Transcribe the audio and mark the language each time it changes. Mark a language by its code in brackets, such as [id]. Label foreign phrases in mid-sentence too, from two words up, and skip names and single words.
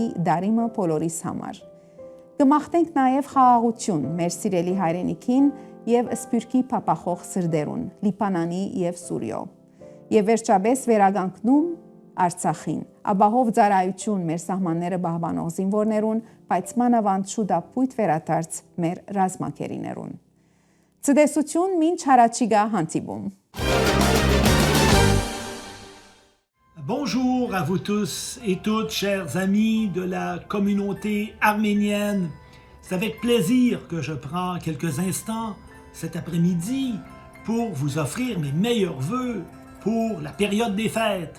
[hy] դարիմը բոլորիս համար։ Կմաղթենք նաև խաղաղություն մեր սիրելի հայրենիքին եւ սփյուռքի փապախող սրդերուն, Լիբանանի եւ Սուրիո։ Եվ վերջապես վերագանքնում Արցախին, ապահով ծառայություն մեր սահմանները պահպանող զինվորներուն, բայց մանավանդ շուտապույտ վերադարձ մեր ռազմակերիներուն։ Ցտեսություն մինչ հարաճիգա հանդիպում։ [fr] Bonjour à vous tous et toutes, chers amis de la communauté arménienne. C'est avec plaisir que je prends quelques instants cet après-midi pour vous offrir mes meilleurs vœux pour la période des fêtes.